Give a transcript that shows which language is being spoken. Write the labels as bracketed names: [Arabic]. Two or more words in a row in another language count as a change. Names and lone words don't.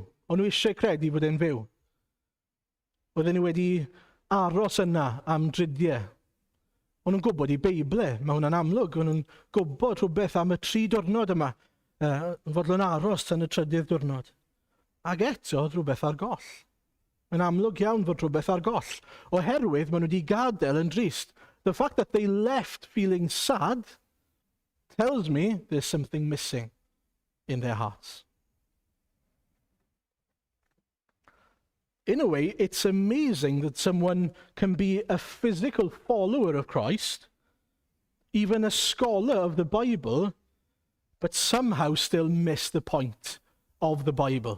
[Welsh] O'n nhw eisiau credu fod e'n fyw. Oedden nhw wedi aros yna am dridiau. O'n nhw'n gwybod i Beiblau, mae hwnna'n amlwg. O'n nhw'n gwybod rhywbeth am y 3 diwrnod yma, fodlon aros tan y 3ydd diwrnod. Ac eto, rhywbeth ar goll. Mae'n amlwg iawn fod rhywbeth ar goll. Oherwydd maen nhw wedi gadael yn drist. [English] The fact that they left feeling sad tells me there's something missing in their hearts. In a way, it's amazing that someone can be a physical follower of Christ, even a scholar of the Bible, but somehow still miss the point of the Bible.